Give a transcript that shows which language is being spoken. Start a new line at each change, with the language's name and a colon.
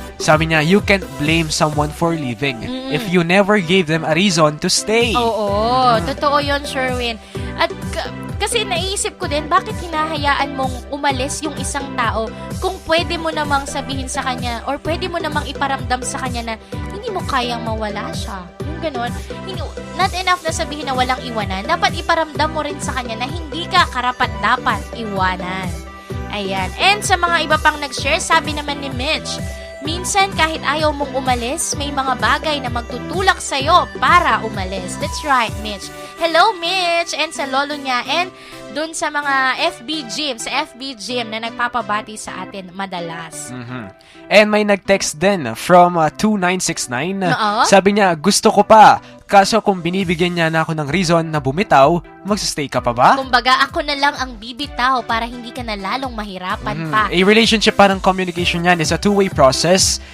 Filipino: Sabi niya,
English: you can't blame someone for leaving if you never gave them a reason to stay.
Filipino: Oo, totoo yun, Sherwin. At kasi naisip ko din, bakit hinahayaan mong umalis yung isang tao kung pwede mo namang sabihin sa kanya or pwede mo namang iparamdam sa kanya na hindi mo kayang mawala siya. Yung ganun.
English: Not enough
Filipino: na sabihin na walang iwanan. Dapat iparamdam mo rin sa kanya na hindi ka karapat-dapat iwanan. Ayan. And sa mga iba pang nag-share, sabi naman ni Mitch, minsan kahit ayaw mong umalis, may mga bagay na magtutulak sa'yo para umalis.
English: That's right,
Filipino: Mitch.
English: Hello,
Filipino: Mitch! And sa lolo niya. And dun sa mga sa FB Gym na nagpapabati sa atin madalas. And may nag-text din from 2969. Sabi niya, gusto ko pa. Kaso kung binibigyan niya na ako ng reason na bumitaw, magsistay ka pa ba? Kumbaga, ako na lang ang bibitaw para hindi ka na lalong mahirapan pa.
English: A relationship,
Filipino: parang
English: communication
Filipino: yan
English: is a two-way process.